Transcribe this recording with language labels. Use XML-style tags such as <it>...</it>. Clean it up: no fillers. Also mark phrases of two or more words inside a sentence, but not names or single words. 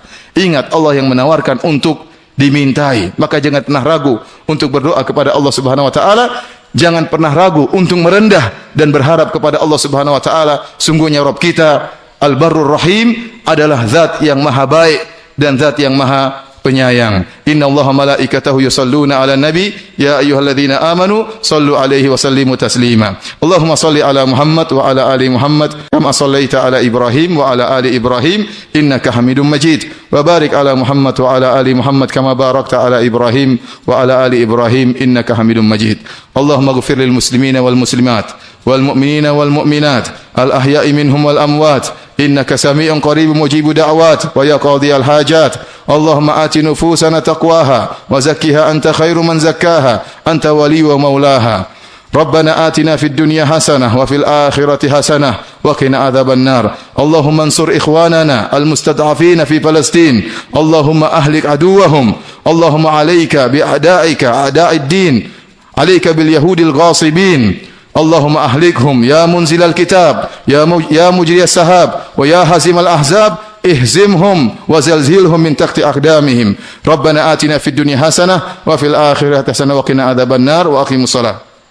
<id>Ingat, Allah yang menawarkan untuk dimintai, maka jangan pernah ragu untuk berdoa kepada Allah</id> <ar>سبحانه وتعالى.</ar> <id>Jangan pernah ragu untuk merendah dan berharap kepada Allah</id> <ar>سبحانه وتعالى.</ar> <id>Sungguhnya Rabb kita Al-Barrur Rahim adalah zat yang maha baik dan zat yang maha penyayang.</id> <ar>إن الله وملائكته يصلون على النبي يا أيها الذين آمنوا صلوا عليه وسلموا تسليما. اللهم صل على محمد وعلى آل محمد كما صليت على إبراهيم وعلى آل إبراهيم إنك حميد مجيد. وبارك على محمد وعلى آل محمد كما باركت على إبراهيم وعلى آل إبراهيم إنك حميد مجيد. اللهم اغفر للمسلمين والمسلمات والمؤمنين والمؤمنات الأحياء منهم والأموات إنك سميع قريب مجيب الدعوات ويا قاضي الحاجات. اللهم آت نفوسنا تقواها وزكها أنت خير من زكاها أنت وليها ومولاها. ربنا آتنا في الدنيا حسنة وفي الآخرة حسنة وقنا عذاب النار. اللهم انصر إخواننا المستضعفين في فلسطين. اللهم أهلك عدوهم. اللهم عليك بأعدائك أعداء الدين. عليك باليهود الغاصبين. اللهم أهلكهم يا منزل الكتاب يا مجري السحاب ويا هازم الأحزاب اهزمهم وزلزلهم من تحت أقدامهم. ربنا آتنا في الدنيا حسنة وفي الآخرة حسنة وقنا عذاب النار وأقم الصلاة.</ar>